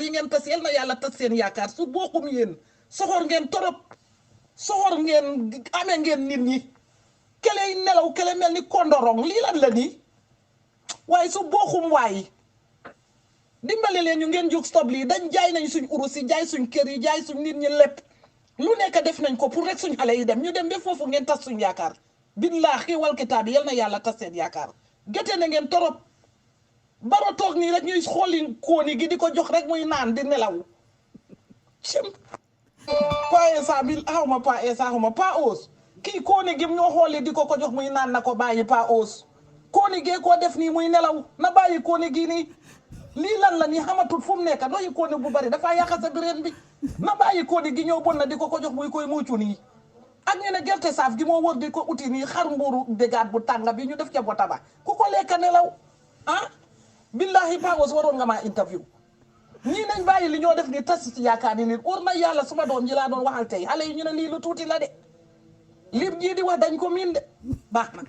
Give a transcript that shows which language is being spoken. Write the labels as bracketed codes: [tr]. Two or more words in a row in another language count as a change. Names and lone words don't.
[wo] yi ngeen tas yal na yàlla tas seen yaakaar su boxum yéen soxor ngeen torop soxor ngeen amee ngeen nit ñi kele nelaw kele mel ni kondorong lii lan la nii waaye su boxum waay dimbale leen ñu ngeen jóg stop lii dañ jaay nañ suñ urus yi jaay suñ kër yi jaay suñ nit ñi lépp lu nekk def nañ ko pour rek suñ xale yi dem ñu dem ba foofu ngeen tas suñ yaakaar [ar] بالله والكتاب [wo] yal na yàlla tas seen yaakaar gete na ngeen torop baro toog nii rek ñuy xooli kooni gi di ko jox rek muy naan di nelaw cim pa esa bil xawma pa esa xawma pa os kii kooni gi ñoo xooli di ko jox muy naan na ko bàyyi pa os kooni gee ko def nii muy nelaw na bàyyi kooni gi nii lii lan la nii xamatul fu mu nekk doyi kooni bu bari dafa yàq sa bireen bi na bàyyi kooni gi ñëw bon na di ko jox muy koy muucu nii ak ñu ne gerte saaf gi moo wër di ko uti nii xar mbuuru dégaat bu tàng bi ñu def ca bota ba ku ko lekk nelaw billahi pa os waroon nga maa interview ñii nañ bàyyi li ñoo def ni tas ci yaakaar ni nit war na yàlla suma doom ji laa doon waxal tey xale yi ñu ne lii lu tuuti la de lim jii di wax dañ ko miin de baax na.